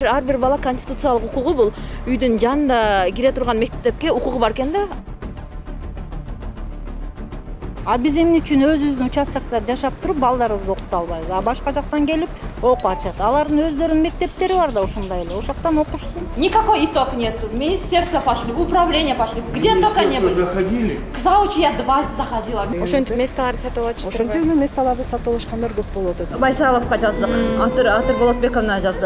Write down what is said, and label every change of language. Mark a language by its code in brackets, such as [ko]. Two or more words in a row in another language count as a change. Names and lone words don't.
[ky] Ар бир бала конституциялык укугу бул үйдүн жанында кире турган мектепке укугу бар экен да. Биз эмне үчүн өзүбүздүн участокто жашап туруп балдарыбызды окута албайбыз? Башка жактан келип окуу ачат. Алардын өздөрүнүн мектептери бар да ошондой эле. Ошол жактан окушсун. [ru] Никакой итог нет. В министерство пошли, в управление пошли. Где только не были. Заходили. К заучу я дважды заходила. [ky] Ошентип месталарды сатып алышып. Ошентип месталарды сатып алышкандар көп болуп атат. Байсаловго жаздык. Атыр Болотбековна жаздык.